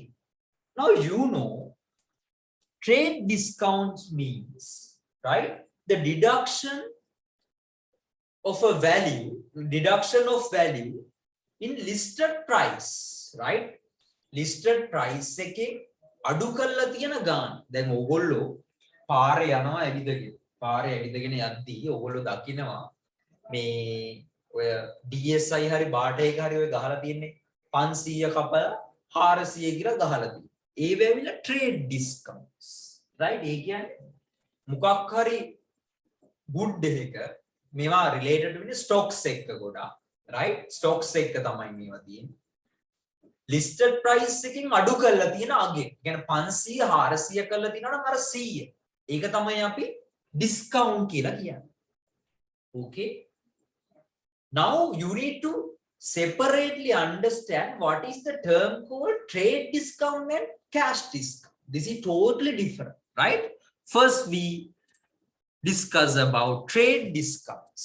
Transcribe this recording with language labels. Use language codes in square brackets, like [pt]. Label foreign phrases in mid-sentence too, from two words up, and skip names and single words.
[en] Now, you know, trade discounts means, right, the deduction of a value, in listed price, right? Listed price [si] එකේ අඩු කරලා තියෙන ගාන. දැන් ඕගොල්ලෝ පාරේ යනවා ඇවිදගෙන යද්දී ඕගොල්ලෝ දකිනවා මේ ඔය DSI හරි බාට එක හරි ඔය ගහලා තියෙන්නේ 500 කපලා 400 කියලා ගහලා තියෙනවා. ඒ වෙවිලා [en] trade discounts, right? [si] ඒ කියන්නේ මොකක් හරි good එක මේවා related වෙන්නේ stocks එක්ක ගොඩාක්, right? Stocks එක්ක තමයි මේවා තියෙන්නේ. [en] listed price [si] එකකින් අඩු කරලා තියෙන අගේ. කියන්නේ 500 400 කරලා තියනවා නම් අර 100. ඒක තමයි අපි discount කියලා කියන්නේ. [en] Okay. Now you need to separately understand what is the term called trade discount and cash discount. This is totally different, right? First we discuss about trade discounts.